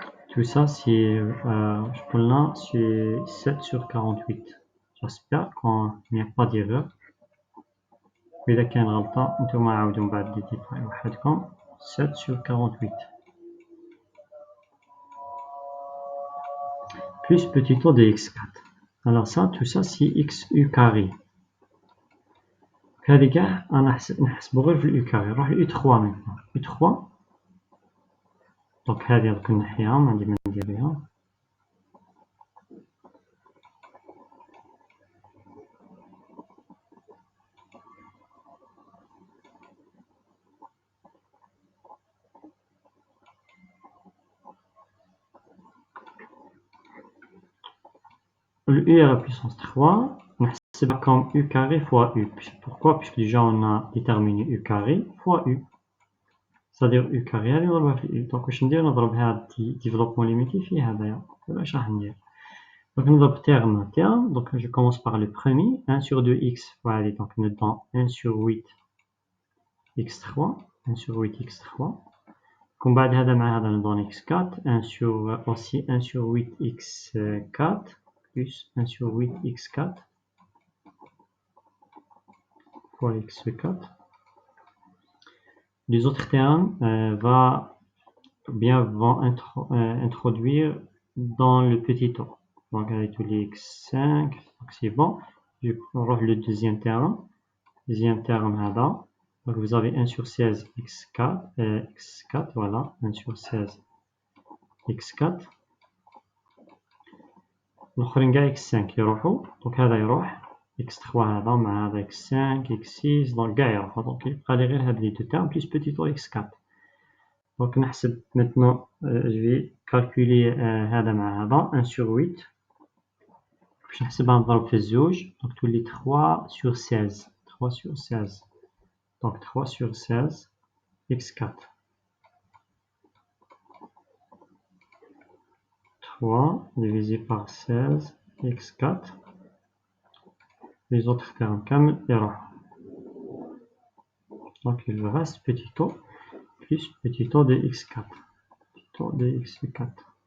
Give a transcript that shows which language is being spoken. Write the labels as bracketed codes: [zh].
[fr] Tout ça c'est, je pense là, c'est 7 sur 48. J'espère qu'il n'y a pas d'erreur. [ar] وإذا كان غلطة نتوما عاودوا من بعد ديتاي وحدكم. [fr] 7 sur 48 plus petit o de x4. alors ça tout ça c'est xu carré. [ar] هذه كاع انا نحسبو غير في اليو كاري. نروح ل u3 [fr] maintenant. [ar] u3 دونك هذه دوك نحيها ما عندي ما ندير بها. [fr] le u à la puissance 3 [ar] نحسبها [fr] comme u carré fois u. pourquoi? puisque déjà on a déterminé u carré fois u. c'est-à-dire u carré [ar] هذه نضربها في [fr] u. [ar] دونك واش ندير نضرب هاد développement limité في هذايا. واش راح ندير؟ [fr] donc [ar] نضرب [fr] terme à terme. donc je commence par le premier 1 sur 2x fois [ar] هذه [fr] donc nous donne 1 sur 8 x3 1 sur 8 x3. [ar] ومن بعد هذا مع هذا ندون x4 [fr] 1 sur aussi 1 sur 8 x4 plus 1 sur 8 x4 fois x4. Les autres termes vont introduire dans le petit o. donc avec tous les x5 donc c'est bon. je prends le deuxième terme [ar] هذا. [fr] donc vous avez 1 sur 16 x4 voilà 1 sur 16 x4. [ar] الاخرين كاع x5 يروحوا. دونك هذا يروح x3 هذا مع هذا x5 x6 دونك كاع يروحوا. دونك يبقى لي غير هاد لي دو تيرم بلس بيتي او x4. دونك نحسب [fr] maintenant je vais calculer [ar] هذا مع هذا [fr] 1 sur 8 [ar] باش نحسبها نضرب في الزوج دونك تولي [fr] 3 sur 16 3 sur 16 دونك 3 sur 16 x4 3 divisé par 16 x4 les autres termes [ar] كامل يروحوا [fr] donc il me reste petit o plus petit o de x4 petit o de x4